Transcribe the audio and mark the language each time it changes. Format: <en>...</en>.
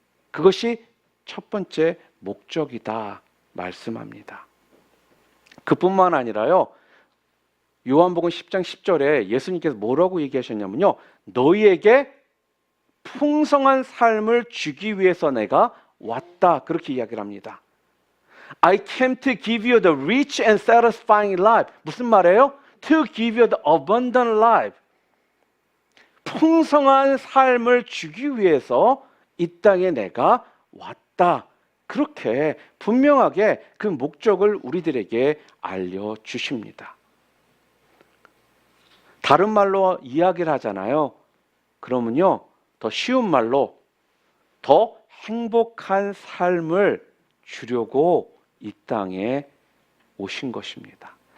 <ko>그것이 첫 번째 목적이다 말씀합니다. 그뿐만 아니라요, 요한복음 10장 10절에 예수님께서 뭐라고 얘기하셨냐면요, 너희에게 풍성한 삶을 주기 위해서 내가 왔다, 그렇게 이야기를 합니다.</ko> <en>I came to give you the rich and satisfying life.</en> <ko>무슨 말이에요?</ko> <en>To give you the abundant life.</en> <ko>풍성한 삶을 주기 위해서 이 땅에 내가 왔다, 그렇게 분명하게 그 목적을 우리들에게 알려주십니다. 다른 말로 이야기를 하잖아요. 그러면요, 더 쉬운 말로 더 행복한 삶을 주려고 이 땅에 오신 것입니다.</ko>